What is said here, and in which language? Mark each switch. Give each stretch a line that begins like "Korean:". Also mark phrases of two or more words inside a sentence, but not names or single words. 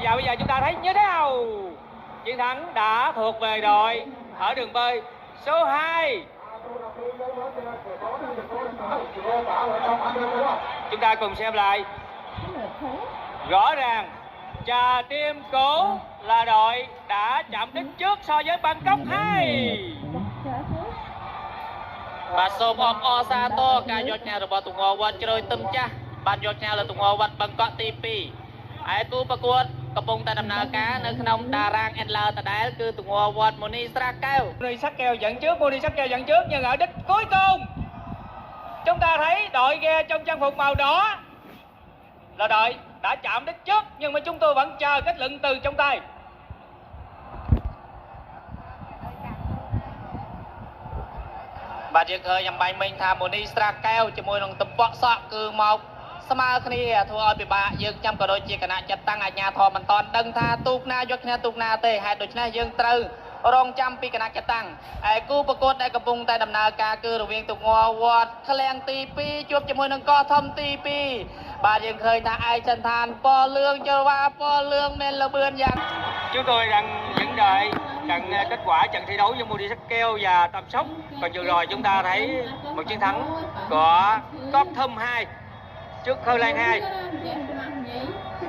Vietnamese: Và bây giờ chúng ta thấy như thế nào? Chiến thắng đã thuộc về đội ở đường bơi số 2. Chúng ta cùng xem lại. Rõ ràng Trà Tim Cũ là đội đã chạm đích trước so với Bangkok 2.
Khmer: បាទសូមអបអរសាទរការយកឈ្នះរបស់ទង្វើវត្តជ្រោយទឹមចាស់បានយកឈ្នះលើទង្វើវត្តបឹងកក់ទី2ហើយគូប្រកួតកំពុងតែដំណើរការនៅក្នុងតារាង Endler ដដែលគឺទង្វើវត្តមូនីស្រាកែវ
Vietnamese: Muni Sắc Keo dẫn trước nhưng ở đích cuối cùng chúng ta thấy đội ghe trong trang phục màu đỏ là đội đã chạm đích trước, nhưng mà chúng tôi vẫn chờ kết luận từ trong tay.
Khmer: បាទយើងឃើញអំបញ្ញមិញថាមូនីស្រាកែវជាមួយនឹងតំពក់សក់គឺមកស្មើគ្នាធ្វើឲ្យពិបាកយើងចាំក៏ដូចជាគណៈចាត់តាំងអាជ្ញាធរមិនតាន់ដឹងថាទូកណាយកឈ្នះទូកណាទេហេតុដូច្នេះយើងត្រូវរងចាំពីគណៈចាត់តាំងហើយគូប្រកួតដែលកំពុងតែដំណើរការគឺរវាងទង្វើវត្តឃ្លាំងទី2ជួបជាមួយនឹងកោះធំទី2បាទយើងឃើញថាឯកសណ្ឋានពណ៌លឿងជើវ៉ាពណ៌លឿងមានលបឿនយ៉ាង
Vietnamese: Chúng tôi đang vẫn đợi kết quả trận thi đấu giữa Muni Sắc Keo và Tam Sóc. Còn vừa rồi chúng ta thấy một chiến thắng của Cop Thum 2 trước Khơ Lan 2.